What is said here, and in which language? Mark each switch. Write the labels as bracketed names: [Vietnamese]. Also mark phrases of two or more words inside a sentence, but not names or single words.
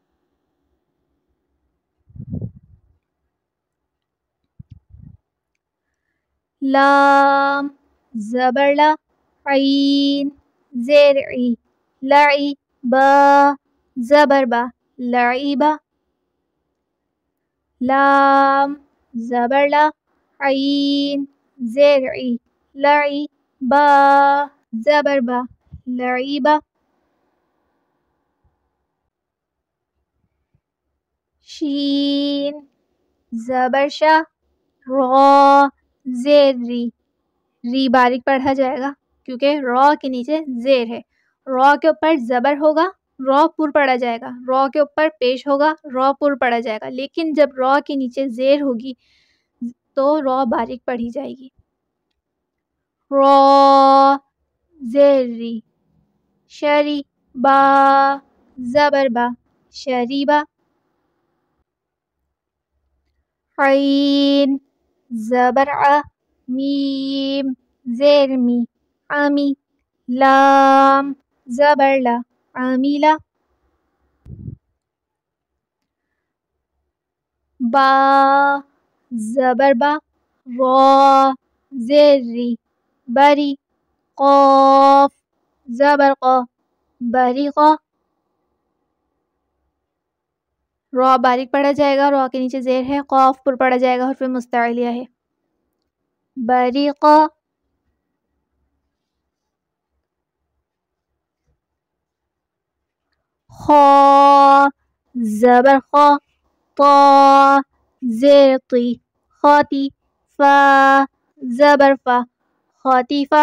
[Urdu] لام زبر لا، عین زیر عی، لعی، با زبر با، لعیبہ، لام زبر لا، عین زیر عی، لعی، با زبر با، لعیبہ، شین زبر شا، را زیر ری، ری باریک پڑھا جائے گا کیونکہ را کے نیچے زیر ہے، را کے اوپر زبر ہوگا، را پر پڑھا جائے گا، را کے اوپر پیش ہوگا، را پر پڑھا جائے گا، لیکن جب را کے نیچے زیر ہوگی تو را باریک پڑھی جائے گی۔ را زیر ری، شری، با زبر با، شریبہ، عین زبر ع، میم زیر می، عمی، لام زبر لا، عمیلہ، با زبر با، را زیر ری، بری، قاف زبر قا، بریقہ، را باریک پڑھا جائے گا، را کے نیچے زیر ہے، قاف پر پڑھا جائے گا، حرف مستعلیہ ہے، بریقہ، خا زبر خا، طا زیر طی خاتی فا زبر فا خاطیفہ.